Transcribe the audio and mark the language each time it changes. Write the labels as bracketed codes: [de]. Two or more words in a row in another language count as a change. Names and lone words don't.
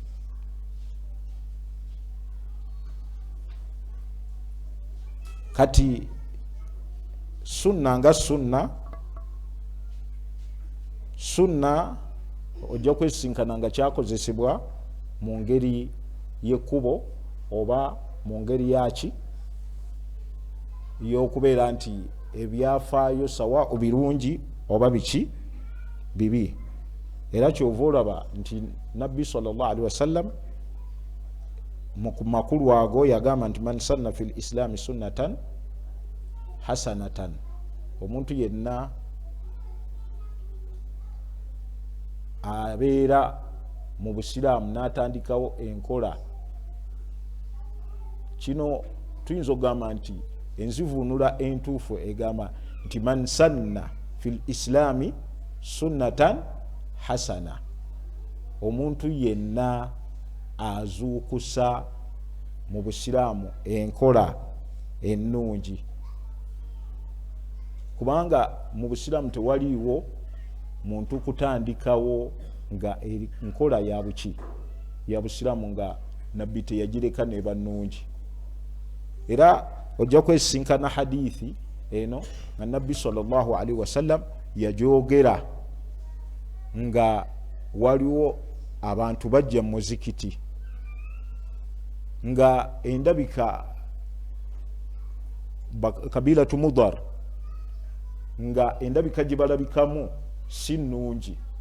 [lg] Kati sunna nga sunna ojja kwesinkana nga kyakozesebwa mu ngeri y'ekkubo oba mu ngeri yaki y'okubeera nti ebyafaayo sawa birungi oba biki bibi. era kyova olaba nti nabbi [ar] صلى الله عليه وسلم [lg] mu makulu ago yagamba nti [ar] من سن في الإسلام سنة حسنة, [lg] omuntu yenna abeera mu busiraamu n'atandikawo enkola, kino tuyinza okugamba nti enzivunula entuufu egamba nti [ar] من سن في الإسلام سنة حسنة, [lg] omuntu yenna azuukusa mu busiraamu enkola ennungi. Kubanga mu busiraamu tewaliiwo muntu kutandikawo nga nkola ya buki ya busiraamu nga nabbi teyagireka neba nnungi. Era ojja kwesinkana hadithi eno nga nabbi [ar] صلى الله عليه وسلم [lg] yajogera nga waliwo abantu bajja mu muzikiti nga endabika kabilatu Mudar nga endabika gye balabikamu si nnungi.